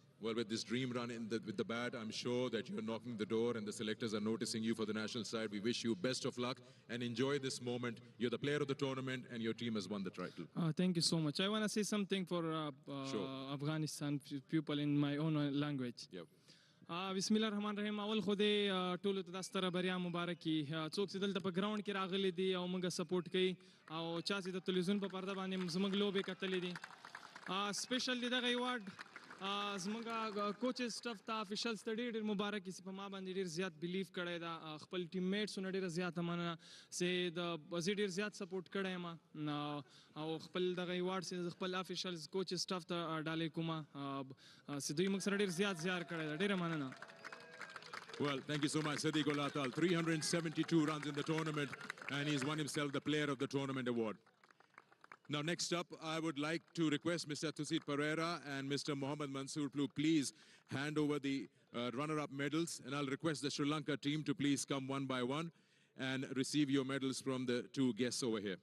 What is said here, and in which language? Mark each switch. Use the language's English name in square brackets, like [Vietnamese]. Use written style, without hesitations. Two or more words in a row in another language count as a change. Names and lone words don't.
[English] Well, with this dream run with the bat, I'm sure that you're knocking the door and the selectors are noticing you for the national side. We wish you best of luck and enjoy this moment. You're the player of the tournament and your team has won the title. Thank you so much. I want to say something for Sure. Afghanistan people in my own language. Yep. [Arabic] بسم الله الرحمن الرحیم. [Pashto] اول خو دې ټولو ته د ستره بریا مبارک کي. څوک چې دلته په ګراوند کې راغلي دي او موږ سپورټ کوي او چا چې د تلویزیون په پرده باندې زموږ لوبې کتلې دي. سپیشل دغه ایوارډ زموږ [English] coaches staff [Pashto] ته افیشلز ته ډېر مبارک چې په ما باندې ډېر زیات بلیف کړی دا. خپل ټیم میټسونه ډېره زیاته مننه چې زه ډېر زیات سپورټ کړی یم او خپل دغه ایوارډ چې خپل افیشلز [English] coaches staff [Pashto] ته ډالۍ کوم چې دوی موږ سره ډېر زیات زیار کړی دا. ډېره مننه. [English] Well, thank you so much, Siddiqul Atal. 372 runs in the tournament, and he's won himself the Player of the Tournament award. Now, next up, I would like to request Mr. Tusit Pereira and Mr. Mohammad Mansoor to please hand over the runner-up medals, and I'll request the Sri Lanka team to please come one by one and receive your medals from the two guests over here.